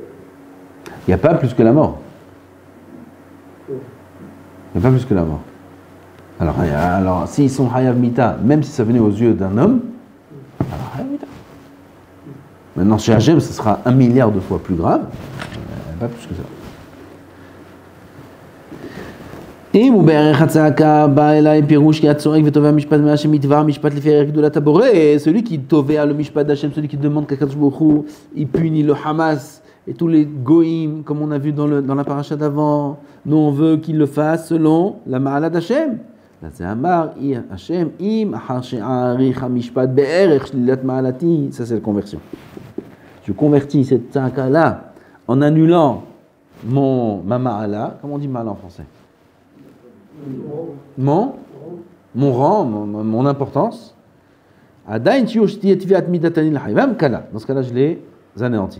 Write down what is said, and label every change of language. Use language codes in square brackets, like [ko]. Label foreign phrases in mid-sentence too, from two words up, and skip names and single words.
[fr] Il n'y a pas plus que la mort. Il n'y a pas plus que la mort. Alors s'ils sont [he] חייב מיתה, [fr] même si ça venait aux yeux d'un homme, alors [he] חייב מיתה. [fr] Maintenant, chez Hachem, ce sera 1 milliard de fois plus grave. Pas plus que ça. [he] אם הוא בערך הצעקה בא אליי פירוש כי הצועק ותובע משפט מהשם יתבע משפט לפי ערך גדולת הבורא, [fr] celui qui תובע le משפט d'Hachem, celui qui demande qu' [he] הקדוש ברוך הוא [fr] il punit le Hamas et tous les goïms comme on a vu dans la paracha d'avant, nous on veut qu'il le fasse selon la ma'ala d'Hachem. là c'est [he] אמר השם אם אחר שאריך המשפט בערך שלילת מעלתי, [fr] ça c'est la conversion. Je convertis cette tzaka là en annulant ma ma'ala, comment on dit ma'ala en français? Mon rang, mon importance. Dans ce cas-là, je les anéantis.